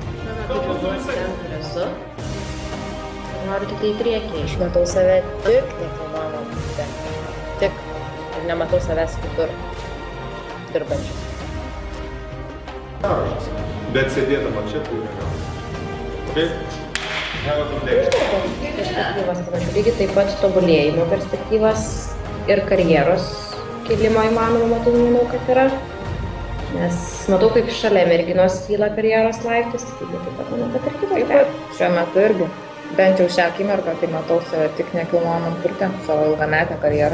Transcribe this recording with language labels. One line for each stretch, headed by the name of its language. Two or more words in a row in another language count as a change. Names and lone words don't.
Lithuanian: Esu. Noriu tik į priekį. Aš matau save tik nekilnojamam turte. Tik. Ir nematau savęs kitur dirbančius. Bet sėdėdama čia tai negausi.
English: Okay? Have a good day.
Lithuanian: Perspektyvas panašu. Lygiai taip pat tobulėjimo perspektyvas ir karjeros kilimo įmanoma matau, manau, kad yra. Nes matau, kaip šalia merginos kyla karjeros laiptais, lygiai taip pat manau, kad ir kitaip. Taip pat šiuo metu irgi. Bent jau šią akimirką, tai matau save tik nekilnojamam turte, savo ilgametę karjerą.